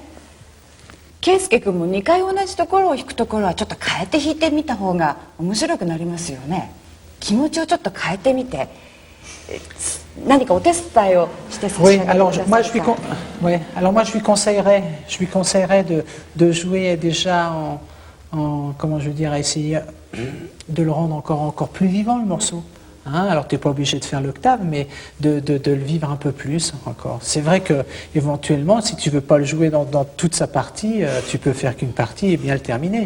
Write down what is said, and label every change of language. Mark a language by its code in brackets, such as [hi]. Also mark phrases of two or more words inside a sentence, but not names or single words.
[ja] 圭介君も2回同じところを弾くところはちょっと変えて弾いてみた方が面白くなりますよね。気持ちをちょっと変えてみて何かお手伝いをして差し上 [fr] Oui, [ja] げてくだ [fr] alors [ja] さい [fr] moi je lui conseillerais de jouer déjà comment je veux dire, essayer de le rendre encore plus vivant le morceau. Hein, alors tu n'es pas obligé de faire l'octave, mais de le vivre un peu plus encore. C'est vrai que éventuellement, si tu veux pas le jouer dans toute sa partie, tu peux faire qu'une partie et bien le terminer.